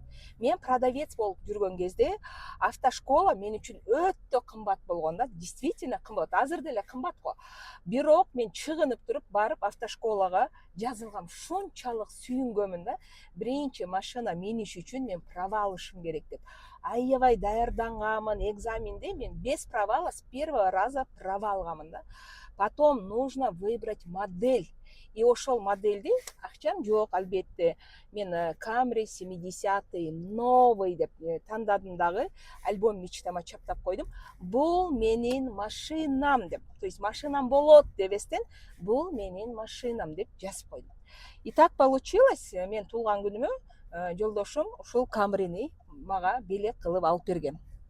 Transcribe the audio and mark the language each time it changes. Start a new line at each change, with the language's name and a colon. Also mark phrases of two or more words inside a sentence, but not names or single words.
Kyrgyz: Мен продавец болуп жүргөн кезде автошкола мен үчүн өтө кымбат болгон да, действительно кымбат. Азыр деле кымбат го. Бирок мен чыгынып туруп барып автошколага жазылгам. Шунчалык сүйүнгөмүн да. Биринчи машина миниш үчүн мен права алышым керек деп. Аябай даярдангамын, экзаменде мен
Russian: без провала с первого раза
Kyrgyz: права алгамын да.
Russian: Потом нужно выбрать модель.
Kyrgyz: И ошол модельди акчам жок албетте. Мен Camry 70-й новый деп тандадым дагы, альбом мечтама чаптап койдум. Бул менин машинам деп. То есть машинам болот дебестен, бул менин машинам деп жазып койдум.
Russian: И так получилось,
Kyrgyz: мен туулган күнүмө жолдошум ушул Camry'ни мага белек кылып алып берген.